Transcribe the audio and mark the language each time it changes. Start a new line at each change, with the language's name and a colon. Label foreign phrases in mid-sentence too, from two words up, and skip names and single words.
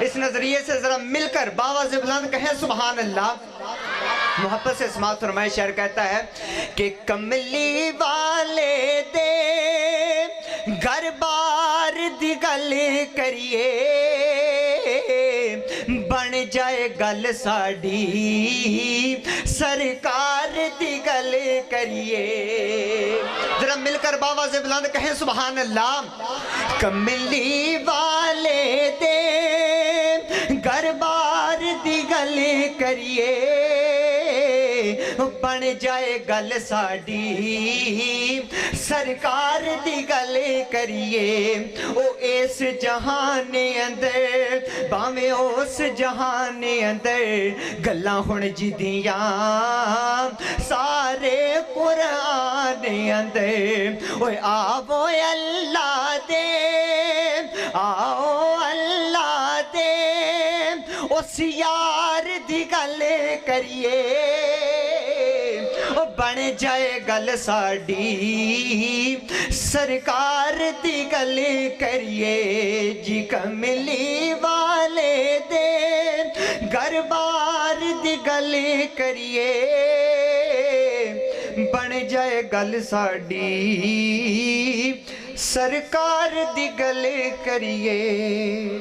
Urdu: اس نظریے سے ذرا مل کر باواز بلند کہیں
Arabic: سبحان اللہ۔
Urdu: محبت سے سماعت فرمائے، شاعر کہتا ہے کہ
Punjabi: کملی والے دے گھر بار دی گل کریے، بن جائے گل ساڑی سرکار دی گل کریے۔
Urdu: ذرا مل کر باواز بلند کہیں
Arabic: سبحان اللہ۔
Punjabi: کملی والے دے گھر بار دی گل کریے، بن جائے گل ساڑی سرکار دی گل کریے۔ او اس جہان اندر باویں اس جہان اندر گلاں ہن جدیاں سارے قرآن اندر۔ اوے آو اللہ دے، آو اللہ دے اس یار دی گل کریے، بن جائے گل ساڑی سرکار دی گل کریے جی۔ کملی والے دے گھر بار دی گل کریے، بن جائے گل ساڑی سرکار دی گل کریے۔